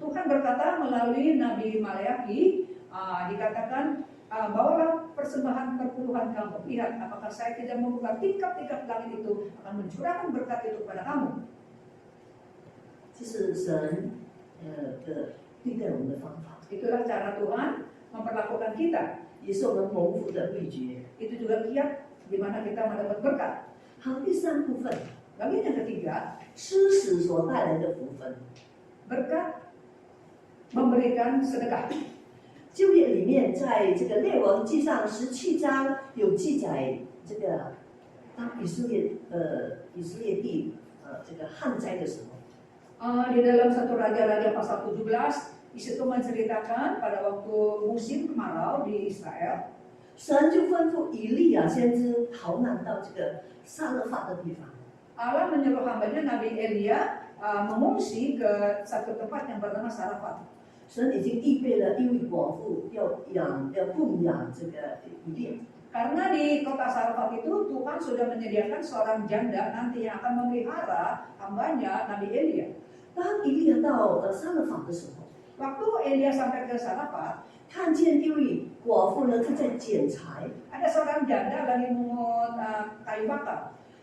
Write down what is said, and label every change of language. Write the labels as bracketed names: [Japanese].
[Malay] Tuhan berkata melalui Nabi Maleakhi, dikatakan, bawalah persembahan perpuluhan kamu. Lihat, apakah saya tidak membuka tingkap-tingkap langit itu akan mencurahkan berkat itu kepada kamu. [Chinese] 这是神的对待我们的方法， [Indonesian] Itulah cara Tuhan memperlakukan kita. [Chinese] 也是我们蒙福的秘诀。 [Indonesian] Itu juga kiat di mana kita mendapat berkat. [Chinese] 好，第3部分， [Indonesian] Bagian yang ketiga, [Chinese] 施使所带来的福分。 [Indonesian] berkat memberikan sedekah. [Chinese] 旧约里面，在这个列王记上17章有记载，这个当以色列地这个旱灾的时候， [Indonesian] Di dalam 1 Raja-Raja pasal 17, di situ menceritakan pada waktu musim kemarau di Israel, [Chinese] 神就吩咐以利亚先知逃难到这个撒勒法的地方。 [Indonesian] Allah menyuruh hambanya Nabi Elia mengungsi ke satu tempat yang bernama Sarafat. [Chinese] 神已经预备了一位寡妇要供养这个以利亚。 [Indonesian] Karena di kota Sarafat itu Tuhan sudah menyediakan seorang janda nanti yang akan memelihara hambanya Nabi Elia. [Chinese] 当以利亚到撒勒法的时候， [Indonesian] Waktu Elia sampai ke Sarafat, [Chinese] 看见一位寡妇呢正在捡柴， [Indonesian] ada seorang janda lagi mengut kayu bakar.